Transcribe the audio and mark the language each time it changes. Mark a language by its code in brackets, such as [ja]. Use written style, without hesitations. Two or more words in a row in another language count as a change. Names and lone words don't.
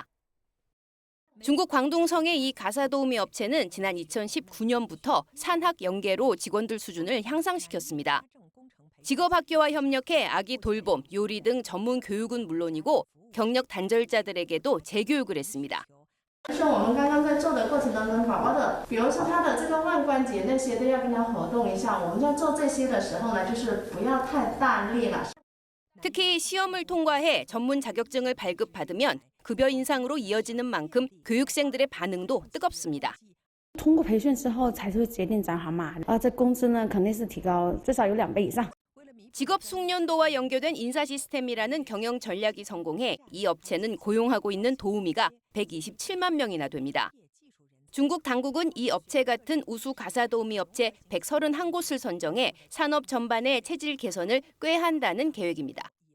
[ko] 중국 광둥성의 이 가사도우미 업체는 지난 2019년부터 산학 연계로 직원들 수준을 향상시켰습니다. 직업학교와 협력해 아기 돌봄, 요리 등 전문 교육은 물론이고 경력 단절자들에게도 재교육을 했습니다. [zh] 是我们刚刚在做的过程当中，宝宝的，比如说他的这个腕关节那些都要跟他活动一下。我们在做这些的时候呢，就是不要太大力了。 [ko] 특히 시험을 통과해 전문 자격증을 발급받으면 급여 인상으로 이어지는 만큼 교육생들의 반응도 뜨겁습니다. [zh] 通过培训之后才是会决定涨好嘛。这工资呢肯定是提高至少有2倍以上。 [ko] 직업 숙련도와 연계된 인사 시스템이라는 경영 전략이 성공해 이 업체는 고용하고 있는 도우미가 127만 명이나 됩니다. 중국 당국은 이 업체 같은 우수 가사 도우미 업체 131곳을 선정해 산업 전반의 체질 개선을 꾀한다는 계획입니다.